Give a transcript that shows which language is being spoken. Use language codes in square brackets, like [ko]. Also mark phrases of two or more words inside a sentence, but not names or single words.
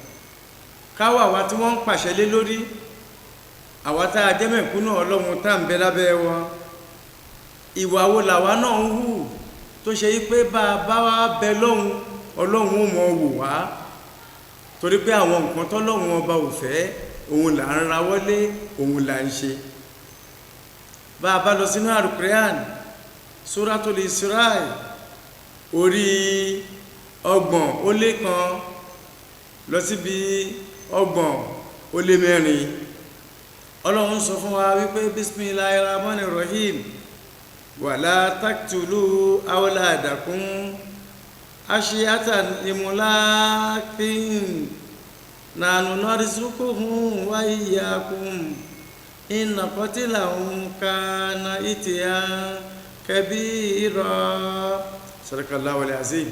[yo] Ká wá àwa tí wọ́n ń pàṣẹ lé lórí, àwa tá a jẹ́ mẹ̀kúnnù Ọlọ́run tá ń bẹ lábẹ́ wọn, ìwà wo làwa náà ń hù tó ṣe wípé bá a bá wá bẹ lọ́hun, Ọlọ́run ó mọ wò wá, torí pé àwọn nǹkan tọ́lọ́run ọba ò fẹ́ òun là ń rawọ́lé, òun là ń ṣe. Bá a bá lọ sínú Al-Qur'an, Suratul Isra orí 30 lọ síbi 30 Ọlọ́run sọ fún wa wípé [ar] بسم الله الرحمن الرحيم ولا تقتلوا أولادكم خشية إملاق نحن نرزقهم وإياكم إن قتلهم كان خطئا كبيرا صدق الله العظيم.